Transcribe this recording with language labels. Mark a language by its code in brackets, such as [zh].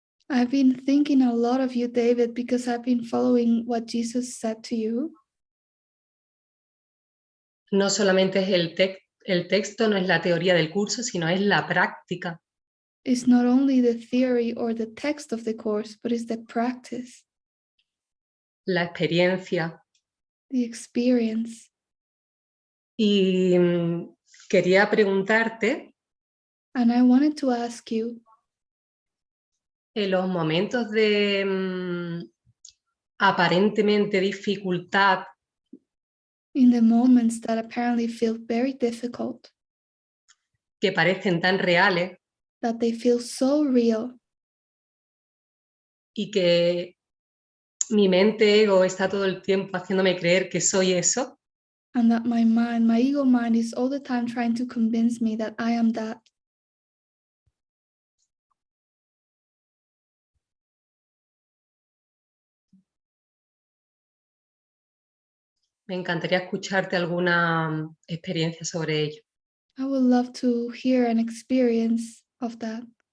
[en] I've been thinking a lot of you, David, because I've been following what Jesus said to you. [es] No solamente es el texto, no es la teoría del curso, sino es la práctica. [en] It's not only the theory or the text of the course, but it's the practice, [es] La experiencia. [en] the experience. [es] Y quería preguntarte, [en] And I wanted to ask you, [es] en los momentos de aparentemente dificultad, [en] in the moments that apparently feel very difficult, [es] que parecen tan reales [en] that they feel so real, [es] y que mi mente ego está todo el tiempo haciéndome creer que soy eso, [en] and that my mind, my ego mind, is all the time trying to convince me that I am that. [es] me encantaría escucharte alguna experiencia sobre ello. [en] I would love to hear an experience of that.